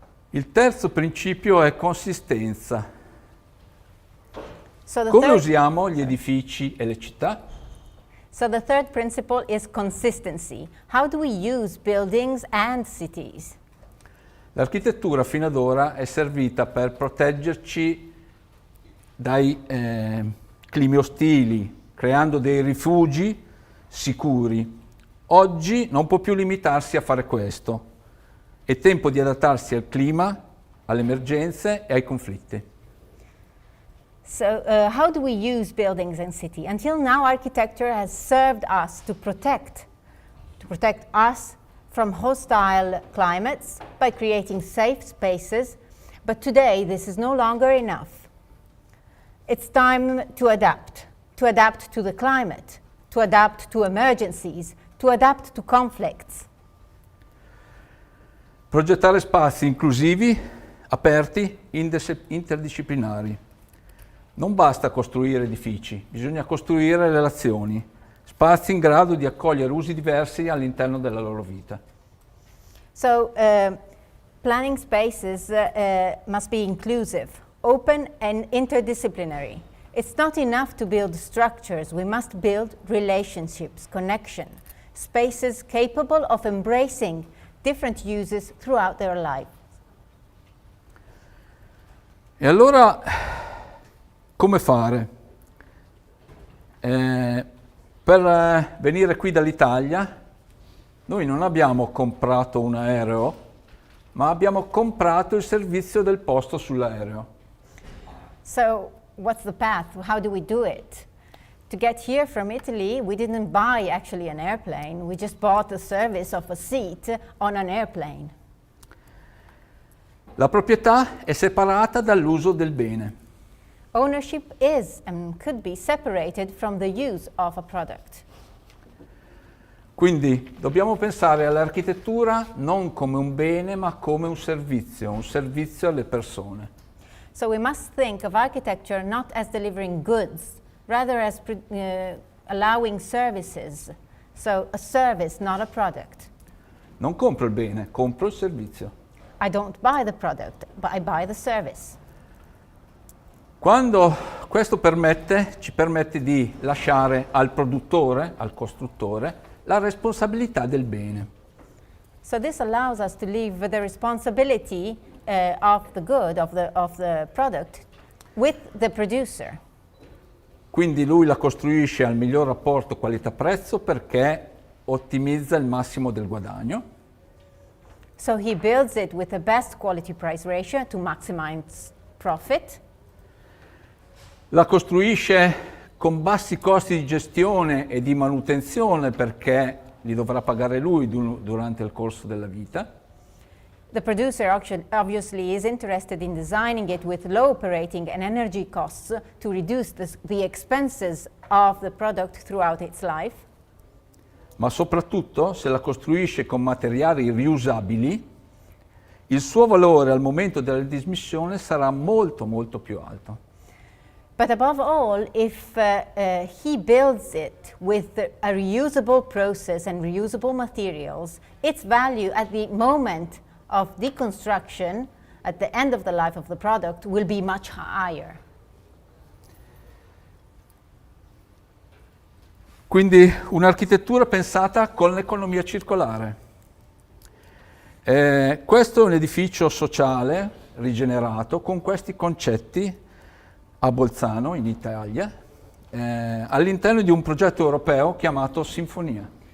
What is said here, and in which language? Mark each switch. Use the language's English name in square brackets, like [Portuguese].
[Italian] Il terzo principio è consistenza. [English] So [Italian] Come usiamo gli edifici e le città? [English] So the third principle is consistency. How do we use buildings and cities? [Italian] L'architettura fino ad ora è servita per proteggerci dai climi ostili, creando dei rifugi sicuri. Oggi non può più limitarsi a fare questo. È tempo di adattarsi al clima, alle emergenze e ai conflitti. [English] So how do we use buildings and city? Until now, architecture has served us to protect us from hostile climates by creating safe spaces, but today this is no longer enough. It's time to adapt to the climate, to adapt to emergencies, to adapt to conflicts. [Italian] Progettare spazi inclusivi, aperti, interdisciplinari. Non basta costruire edifici, bisogna costruire relazioni, spazi in grado di accogliere usi diversi all'interno della loro vita. [English] So planning spaces must be inclusive, open and interdisciplinary. It's not enough to build structures, we must build relationships, connection, spaces capable of embracing different uses throughout their life. [Italian] E allora, come fare? Per venire qui dall'Italia, noi non abbiamo comprato un aereo, ma abbiamo comprato il servizio del posto sull'aereo. [English] So what's the path? How do we do it? To get here from Italy, we didn't buy actually an airplane, we just bought the service of a seat on an airplane. [Italian] La proprietà è separata dall'uso del bene. [English] Ownership is and could be separated from the use of a product. [Italian] Quindi dobbiamo pensare all'architettura non come un bene, ma come un servizio alle persone. [English] So we must think of architecture not as delivering goods, rather as allowing services. So a service, not a product. [Italian] Non compro il bene, compro il servizio. [English] I don't buy the product, but I buy the service. [Italian] Quando questo ci permette di lasciare al produttore, al costruttore, la responsabilità del bene. [English] So this allows us to leave the responsibility of the good, of the product, with the producer. [Italian] Quindi lui la costruisce al miglior rapporto qualità-prezzo perché ottimizza il massimo del guadagno. [English] So he builds it with the best quality-price ratio to maximize profit. [Italian] La costruisce con bassi costi di gestione e di manutenzione perché li dovrà pagare lui durante il corso della vita. [English] The producer obviously is interested in designing it with low operating and energy costs to reduce the expenses of the product throughout its life. [Italian] Ma soprattutto, se la costruisce con materiali riusabili, il suo valore al momento della dismissione sarà molto molto più alto. [English] But above all, if he builds it with a reusable process and reusable materials, its value at the moment of deconstruction, at the end of the life of the product, will be much higher. [Italian] Quindi un'architettura pensata con l'economia circolare. Questo è un edificio sociale rigenerato con questi concetti a Bolzano, in Italia, all'interno di un progetto europeo chiamato Sinfonia.